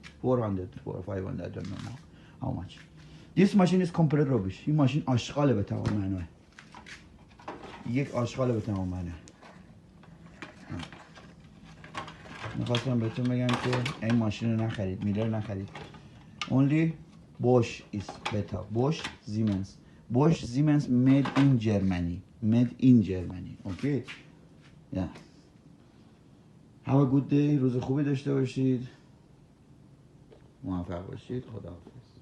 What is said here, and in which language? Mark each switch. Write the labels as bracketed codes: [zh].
[en] 400 or 500, I don't know now how much. This machine is complete rubbish. [fa] این ماشین آشغاله به تمام معناه. یک آشغاله به تمام معناه. میخواستم بهتون بگم که این ماشین رو نخرید، میلر نخرید. [en] Only Bosch is better. Bosch Siemens made in Germany. Okay. Yeah. Have a good day. [fa] روز خوبی داشته باشید. موفق باشید. خدا حافظ.